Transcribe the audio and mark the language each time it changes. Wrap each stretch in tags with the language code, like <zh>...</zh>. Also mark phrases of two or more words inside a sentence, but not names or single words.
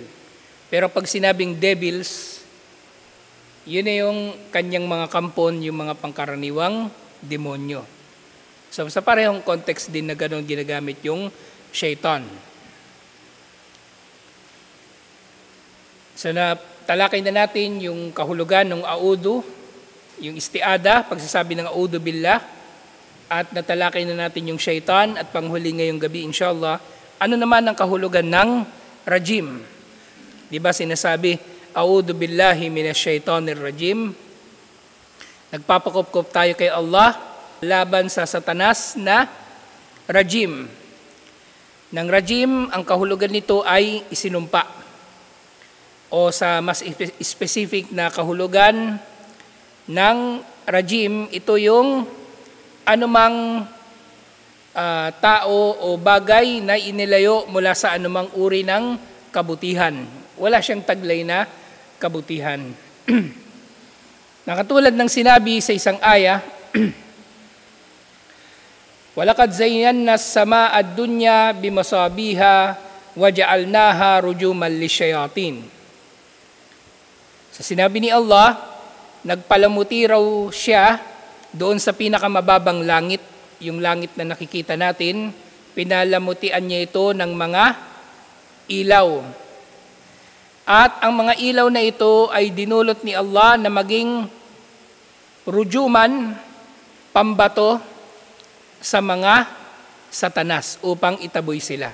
<tl>Pero pag sinabing devils, yun na yung kanyang mga kampon, yung mga pangkaraniwang demonyo. So sa parehong context din na gano'n ginagamit yung Shaitan. So talakay na natin yung kahulugan ng audu, yung istiada, pagsasabi ng</tl> <ar>أعوذ بالله,</ar> <tl>at natalakay na natin yung Shaitan, at panghuli ngayong gabi inshallah, ano naman ang kahulugan ng rajim? Di ba sinasabi,</tl> <ar>أعوذ بالله من الشيطان الرجيم.</ar> <tl>Nagpapakupkup tayo kay Allah laban sa Satanas na rajim. Ng rajim, ang kahulugan nito ay isinumpa. O sa mas specific na kahulugan ng rajim, ito yung anumang tao o bagay na inilayo mula sa anumang uri ng kabutihan. Wala siyang taglay na kabutihan. Nakatulad ng sinabi sa isang aya,</tl> <ar>وَلَقَدْ زَيَّنَّا السَّمَاءَ الدُّنْيَا بِمَصَابِيهَا وَجَعَلْنَاهَا رُجُومًا لِلشَّيَاطِينِ.</ar> <tl>Sa sinabi ni Allah, nagpalamuti raw siya doon sa pinakamababang langit, yung langit na nakikita natin, pinalamutian niya ito ng mga ilaw. At ang mga ilaw na ito ay dinulot ni Allah na maging rujuman, pambato sa mga Satanas upang itaboy sila.</tl>